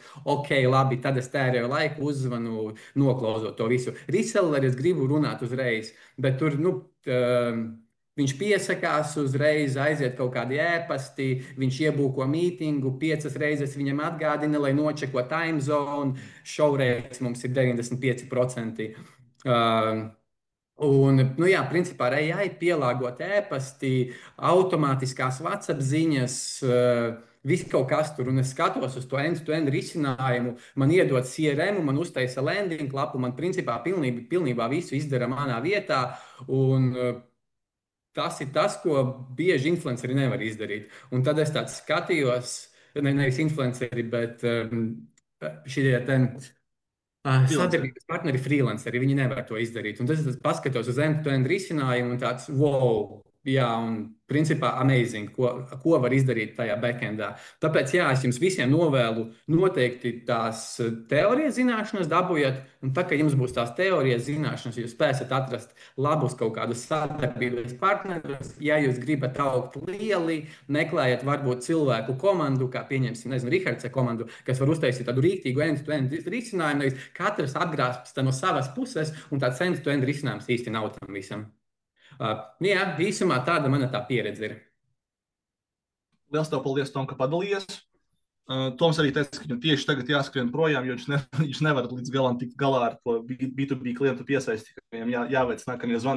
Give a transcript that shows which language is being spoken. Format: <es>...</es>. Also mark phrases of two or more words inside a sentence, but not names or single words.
<lv>Ok, labi, tad es tērēju laiku, uzzvanu, noklausot to visu. Reselleris gribu runāt uzreiz, bet tur, viņš piesakās uzreiz, aiziet kaut kādi ēpasti, viņš iebūko mītingu, 5 reizes viņam atgādina, lai nočeko</lv> <en>time zone,</en> <lv>šovreiz mums ir 95%. Principā AI pielāgot ēpasti, automātiskās WhatsApp ziņas, viss kaut kas tur, un es skatos uz to</lv> <en>end-to-end</en> <lv>risinājumu, man iedod CRM, man uztaisa landing lapu, man principā pilnībā visu izdara manā vietā, un tas ir tas, ko bieži influenceri nevar izdarīt. Un tad es tāds skatījos, nevis influenceri, bet šie sadarbības partneri freelanceri, viņi nevar to izdarīt. Un tas paskatos uz</lv> <en>end-to-end</en> <lv>risinājumu un tāds, wow, jā, un principā amazing, ko var izdarīt tajā backendā. Tāpēc, jā, es jums visiem novēlu noteikti tās teorijas zināšanas dabūjat, un tā, ka jums būs tās teorijas zināšanas, jūs spēsiet atrast labus kaut kādus sadarbības partnerus. Ja jūs gribat augt lieli, meklējiet varbūt cilvēku komandu, kā pieņemsim, Rihards komandu, kas var uztaisīt tādu rīktīgu</lv> <en>end-to-end</en> <lv>risinājumu, nevis katrs atgrābst no savas puses, un tāds</lv> <en>end-to-end</en> <lv>risinājums īsti nav tam visam. Jā, īsumā tāda mana tā pieredze ir. Liels tev paldies, Tom, ka padalījies. Toms arī teica, ka viņam tieši tagad jāskrien projām, jo viņš nevar līdz galam tikt galā ar to B2B klientu piesaisti, ka viņam jāveic nākamie zvani.</lv>